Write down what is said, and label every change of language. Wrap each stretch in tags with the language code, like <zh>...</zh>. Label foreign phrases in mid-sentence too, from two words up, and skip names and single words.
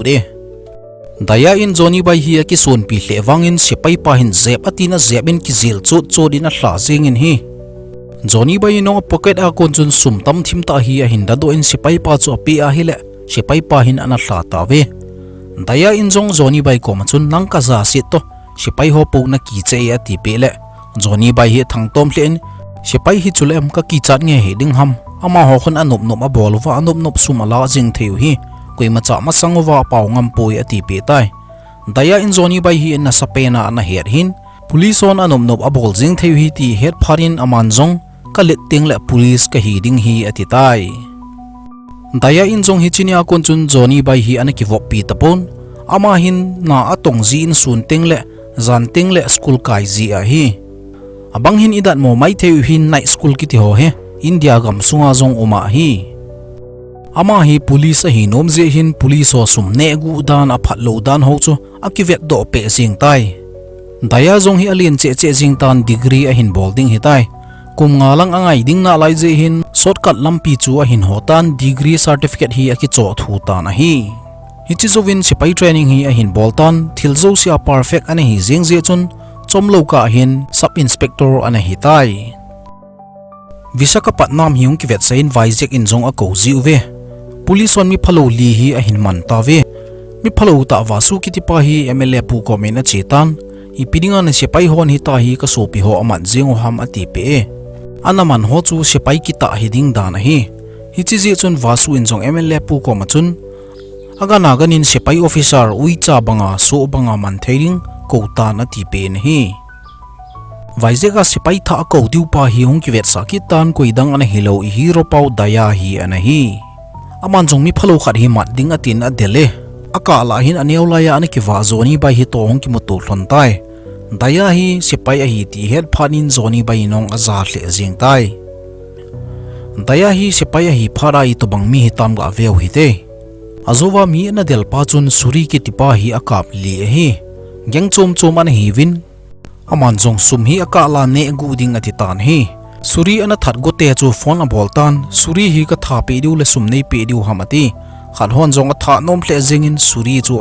<tcz>de Daya in zoni bai hi ki son pi hle wangin Sepai pa hin zep ati na zep in ki zil chot in a hla jing in hi Johnny bai no pocket a kon chun sum tam thim ta hi a hin da do in Sepai pa chu api a hile Sepai pa hin ana hla ta ve Daya in jong Johnny bai ko ma chun nang ka za si to Sepai ho po na ki che a ti pe le Johnny bai hi thang tom len Sepai hi chulem ka ki chat nge he ding ham ama ho khon anop nop a bol wa anop sum ala jing theu hi koi ma cha ma sangwa paw ngam poi a ti pe tai Daya in Johnny bai hi na sapena ana her hin police on anop a bol jing theu hi ti het pharin aman jong kalit ting le police ka hi ding hi ati tai Daya in jong hi chinia kon chun Johnny bai hi an ki vop pi tapon ama hin na atong ji in sun ting le zan ting le school kai ji a hi abang hin idat mo mai theu hin</tcz> <en>night school</en> <tcz>ki ti ho he India gam sunga jong uma hi ama hi police a hi nom je hin police o sum ne gu dan a phat lo dan ho chu a ki vet do pe jing tai Daya jong hi alien che jing tan degree a hin bolding hi tai kum nga lang angai ding na lai je hin shortcut lampi chu a hin hotan</tcz> <en>degree certificate</en> <tcz>hi aki cho thu ta na hi chi zowin Sepai training hi a hin boltan thilzo sia perfect ane hi jeng je chun chomlo ka hin</tcz> <en>sub inspector</en> <tcz>ane hi tai Visakhapatnam hiung ki vet sain Vizag in jong a ko ziu ve police on mi phalo li hi a hin man ta ve mi phalo ta wasu ki ti pa hi MLA pu ko me na chetan ipidinga na Sepai hon hi ta hi ka sopi ho amat jeng ham ati pe anaman ho chu Sepai ki ta hiding dan hi chi je chun wasu in jong MLA pu ko ma chun aga naganin Sepai officer ui cha banga so banga man theiring ko ta na ti pe ne hi Vizag Sepai tha ko diu pa hi hung ki vet sakitan koidang ana hilo I hero pau Daya hi ana hi aman jong mi phalo khat hi mat ding atin a dele aka la hin aneolaya ana ki wa zoni bai hi to hong ki mutu hlon tai Daya hi Sepai a hi ti het phanin zoni bai nong aza hle jing tai Daya hi Sepai a hi phara I to bang mi hi tam ga veu hi te azowa mi na del pa chun suri ki tipa hi akap li hi geng chom an hi win aman jong sum hi aka la ne gu ding ati tan hi suri ana that go te chu phone a boltan suri hi ka tha pe diu le sum nei pe diu hamati khan hon jong a tha nom hle jingin suri chu</tcz>